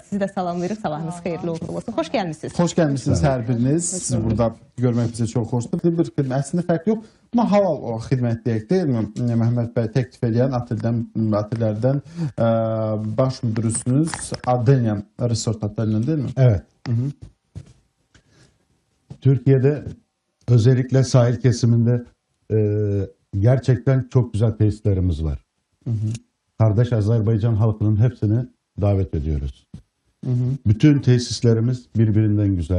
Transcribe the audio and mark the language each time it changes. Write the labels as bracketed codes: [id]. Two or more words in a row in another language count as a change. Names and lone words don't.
[az] Sizi də salamlayırıq. Sabahınız xeyirli uğurlu olsun. Xoş gəlmisiniz. Xoş gəlmisiniz hər biriniz. Sizi burada görmək bizə çox xoşdur. Bir xidmət, əslində fərq yox. Amma halal o xidmət deyək, deyilmi? Məhəmməd bəy təklif edən otellərdən baş müdürüsünüz Adenya Resort Oteli'nin [tr] değil mi? Evet. Türkiye'de özellikle sahil kesiminde gerçekten çok güzel tesislerimiz var. Kardeş Azerbaycan halkının hepsini davet ediyoruz. Bütün tesislerimiz birbirinden güzel.